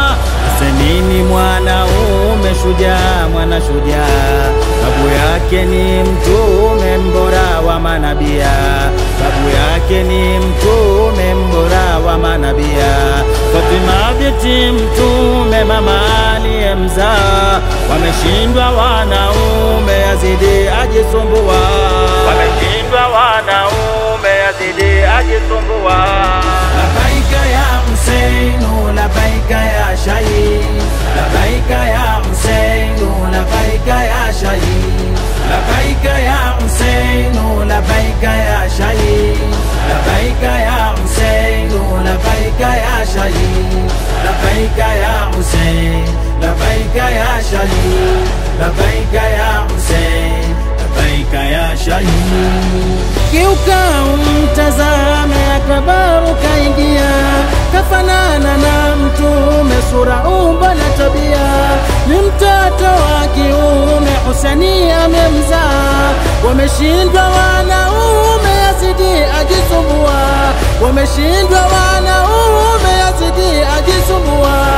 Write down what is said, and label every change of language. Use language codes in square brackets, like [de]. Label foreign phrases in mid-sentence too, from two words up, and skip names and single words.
[sw] Husaini mwanaume shujaa, mwana shujaa, babu yake ni mtume mbora wa manabia, babu yake ni mtume mbora wa manabia. Fatima binti mtume, mama aliyemzaa, wameshindwa wanaume Yazidi ajisumbua, wameshindwa wanaume Yazidi ajisumbua. [ar] لبيك يا حسين لبيك يا شهيد لبيك يا حسين لبيك يا شهيد لبيك يا حسين لبيك يا شهيد لبيك يا حسين لبيك يا شهيد لبيك يا حسين لبيك يا شهيد لبيك يا حسين لبيك يا شهيد. [sw] Kiuka umtazame akabaru kaingia, kafanana na mtume sura umbo na tabia. Ni mtoto wa kiume Husaini amemzaa, wameshindwa wanaume Yazidi ajisumbua, wameshindwa wanaume Yazidi ajisumbua.